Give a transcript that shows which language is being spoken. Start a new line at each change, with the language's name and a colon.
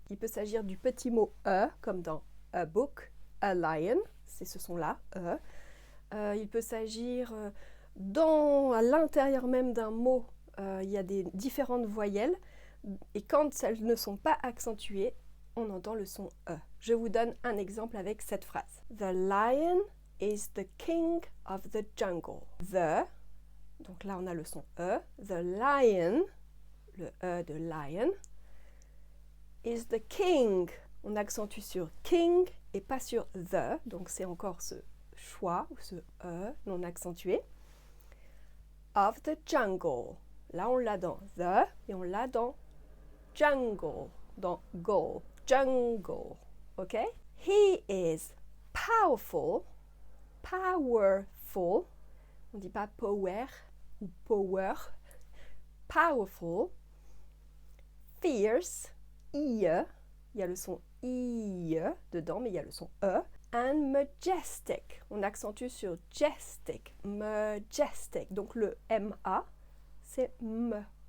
French: Il peut s'agir du petit mot E, comme dans
English: a book, a lion,
French: c'est ce son-là, E. Il peut s'agir à l'intérieur même d'un mot il y a des différentes voyelles et quand elles ne sont pas accentuées, on entend le son E. Je vous donne un exemple avec cette phrase.
English: The lion is the king of the jungle.
French: The, donc là on a le son E.
English: The lion,
French: le E de lion,
English: is the king.
French: On accentue sur king et pas sur the, donc c'est encore ce choix, ou ce E non accentué.
English: Of the jungle.
French: Là on l'a dans the et on l'a dans jungle, dans go. Jungle, ok?
English: He is powerful, powerful,
French: on dit pas power ou power, powerful, fierce, il y a le son I dedans, mais il y a le son E,
English: and majestic,
French: on accentue sur majestic, majestic, donc le MA, c'est M.